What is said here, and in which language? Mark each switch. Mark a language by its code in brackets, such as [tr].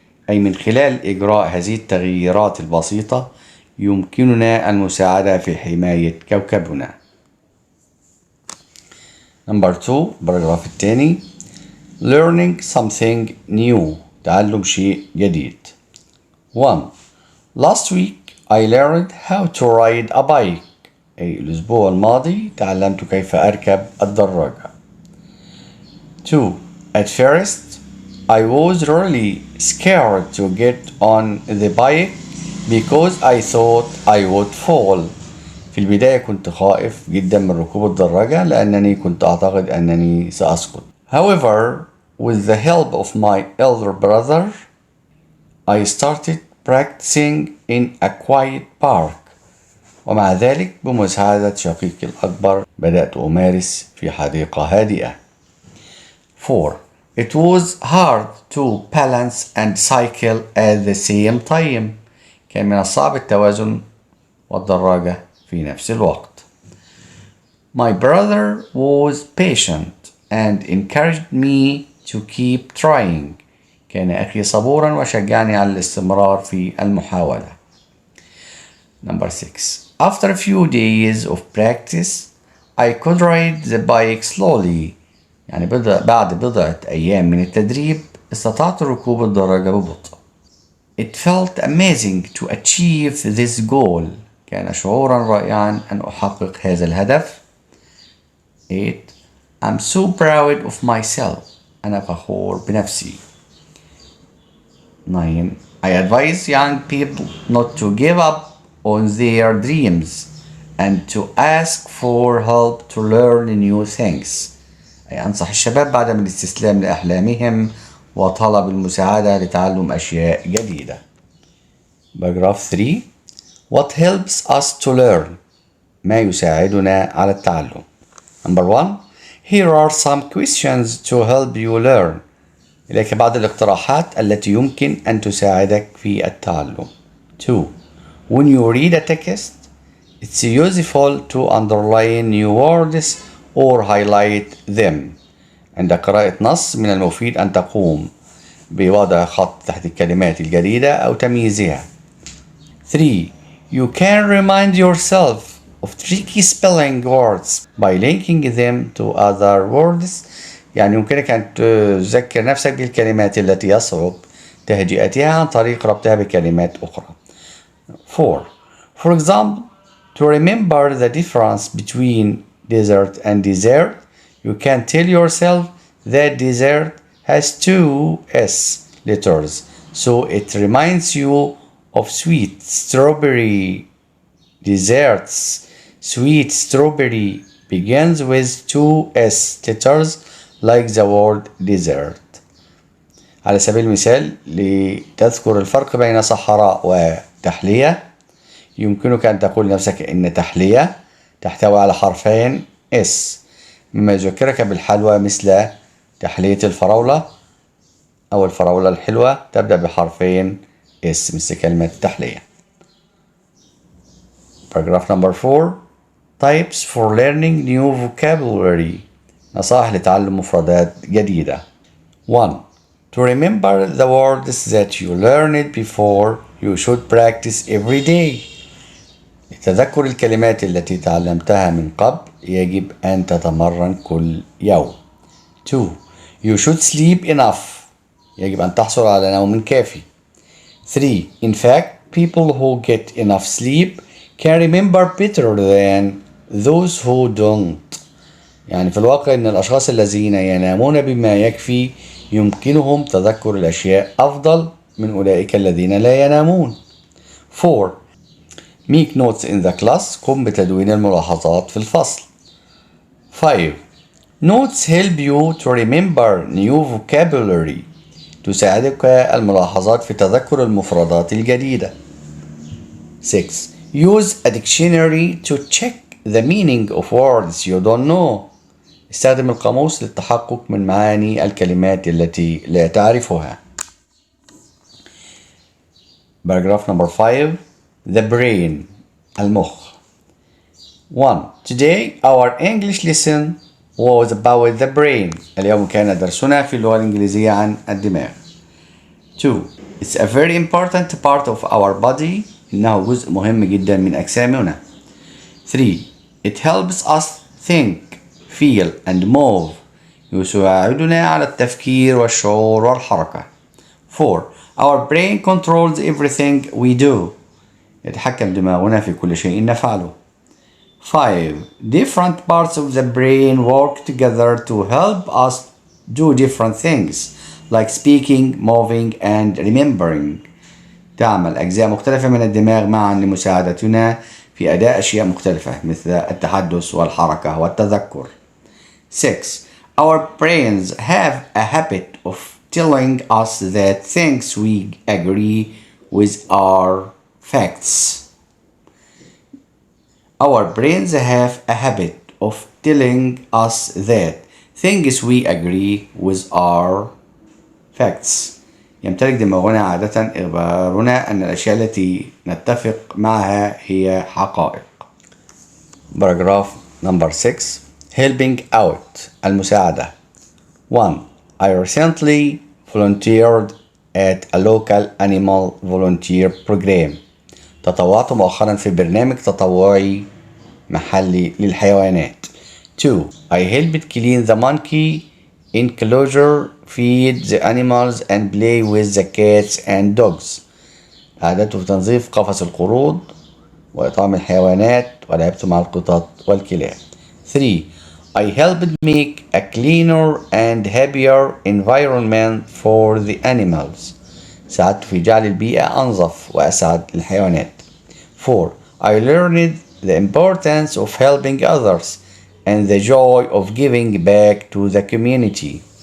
[ar] أي من خلال إجراء هذه التغييرات البسيطة يمكننا المساعدة في حماية كوكبنا. [en] Number 2. [ar] البراجراف الثاني. [en] Learning something new. [ar] تعلم شيء جديد. 1. [en] Last week I learned how to ride a bike. [ar] أي الأسبوع الماضي تعلمت كيف أركب الدراجة. [en] 2. At first I was really scared to get on the bike because I thought I would fall. [ar] في البداية كنت خائف جدا من ركوب الدراجة لأنني كنت أعتقد أنني سأسقط. [en] However, with the help of my elder brother, I started practicing in a quiet park. [ar] ومع ذلك بمساعدة شقيقي الأكبر بدأت أمارس في حديقة هادئة. [en] 4. It was hard to balance and cycle at the same time. [ar] كان من الصعب التوازن والدراجة في نفس الوقت. [en] My brother was patient and encouraged me to keep trying. [ar] كان أخي صبورا وشجعني على الاستمرار في المحاولة. [en] Number 6. After a few days of practice, I could ride the bike slowly. [ar] يعني بعد بضعة أيام من التدريب استطعت ركوب الدراجة ببطء. [en] It felt amazing to achieve this goal. [ar] كان شعورا رائعا أن أحقق هذا الهدف. [en] 8. I'm so proud of myself. [ar] أنا فخور بنفسي. [en] 9. I advise young people not to give up on their dreams and to ask for help to learn new things. [ar] أي أنصح الشباب بعدم الاستسلام لأحلامهم وطلب المساعدة لتعلم أشياء جديدة. [en] Paragraph 3. What helps us to learn? [ar] ما يساعدنا على التعلم. [en] Number 1. Here are some questions to help you learn. [ar] إليك بعض الاقتراحات التي يمكن أن تساعدك في التعلم. [en] 2. When you read a text, it's useful to underline new words or highlight them. [ar] عند قراءة نص من المفيد أن تقوم بوضع خط تحت الكلمات الجديدة أو تمييزها. [en] 3. You can remind yourself of tricky spelling words by linking them to other words [ar] يعني يمكنك أن تذكر نفسك بالكلمات التي يصعب تهجئتها عن طريق ربطها بكلمات أخرى. [en] 4. For example, to remember the difference between desert and dessert, you can tell yourself that dessert has two S letters, so it reminds you of sweet strawberry desserts. Sweet strawberry begins with two S letters like the word dessert. [ar] على سبيل المثال لتذكر الفرق بين صحراء وتحلية يمكنك أن تقول لنفسك إن تحلية تحتوي على حرفين S مما يذكرك بالحلوى مثل تحلية الفراولة أو الفراولة الحلوة تبدأ بحرفين S مثل كلمة تحلية. [en] Paragraph number 4. Types for learning new vocabulary. [ar] نصائح لتعلم مفردات جديدة. [en] 1. To remember the words that you learned before, you should practice every day. [ar] لتذكر الكلمات التي تعلمتها من قبل يجب أن تتمرن كل يوم. [en] 2. You should sleep enough. [ar] يجب أن تحصل على نوم كافي. 3. [en] In fact, people who get enough sleep can remember better than those who don't. [ar] يعني في الواقع أن الأشخاص الذين ينامون بما يكفي يمكنهم تذكر الأشياء أفضل من أولئك الذين لا ينامون. [en] 4. Make notes in the class. [ar] قم بتدوين الملاحظات في الفصل. [en] 5. Notes help you to remember new vocabulary. [ar] تساعدك الملاحظات في تذكر المفردات الجديدة. [en] 6. Use a dictionary to check the meaning of words you don't know. [ar] استخدم القاموس للتحقق من معاني الكلمات التي لا تعرفها. [en] Paragraph number 5. The brain. المخ. 1. Today our English lesson was about the brain. [ar] اليوم كان درسنا في اللغة الإنجليزية عن الدماغ. [en] 2. It's a very important part of our body. [ar] إنه جزء مهم جدا من أجسامنا. [en] 3. It helps us think, feel and move. [ar] يساعدنا على التفكير والشعور والحركة. [en] 4. Our brain controls everything we do. [ar] يتحكم دماغنا في كل شيء نفعله. [en] 5. Different parts of the brain work together to help us do different things like speaking, moving and remembering. [ar] تعمل أجزاء مختلفة من الدماغ معا لمساعدتنا في أداء أشياء مختلفة مثل التحدث والحركة والتذكر. [en] 6. Our brains have a habit of telling us that things we agree with are facts. Our brains have a habit of telling us that things we agree with are facts. [ar] يمتلك دماغنا عادة إخبارنا أن الأشياء التي نتفق معها هي حقائق. [en] Paragraph number 6. Helping out. المساعدة. 1. I recently volunteered at a local animal volunteer program. [ar] تطوعت مؤخرا في برنامج تطوعي محلي للحيوانات. [en] 2. I helped clean the monkey enclosure, feed the animals and play with the cats and dogs. [ar] أعددت في تنظيف قفص القرود وإطعام الحيوانات ولعبت مع القطط والكلاب. [en] 3. I helped make a cleaner and happier environment for the animals. [ar] ساعدت في جعل البيئة أنظف وأسعد للحيوانات. [en] 4. I learned the importance of helping others and the joy of giving back to the community.